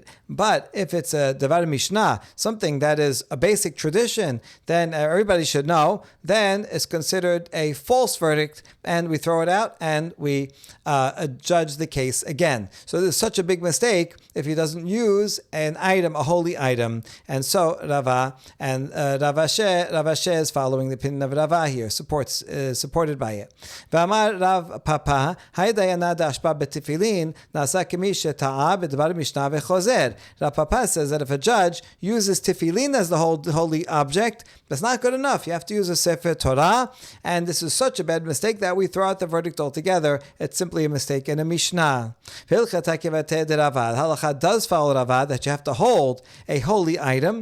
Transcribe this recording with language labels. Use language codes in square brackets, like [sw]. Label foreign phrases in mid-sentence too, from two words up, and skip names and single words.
[en] But if it's a [he] דבר משנה, [en] something that is a basic tradition, then everybody should know, then it's considered a false verdict, and we throw it out and we judge the case again. So there's such a big mistake if he doesn't use an item, a holy item. And so Rava and Rav Ashi is following the opinion of Rava here, supported by it. [arc] ואמר רב פפא האי דיינא דאשבע בתפילין נעשה כמי שטעה בדבר משנה וחוזר. [en] Rav Papa says that if a judge uses tefillin as the holy object, that's not good enough. You have to use a Sefer Torah, and this is such a bad mistake that we throw out the verdict altogether. It's simply a mistake in a Mishnah. Halacha does follow Rava that you have to hold a holy item.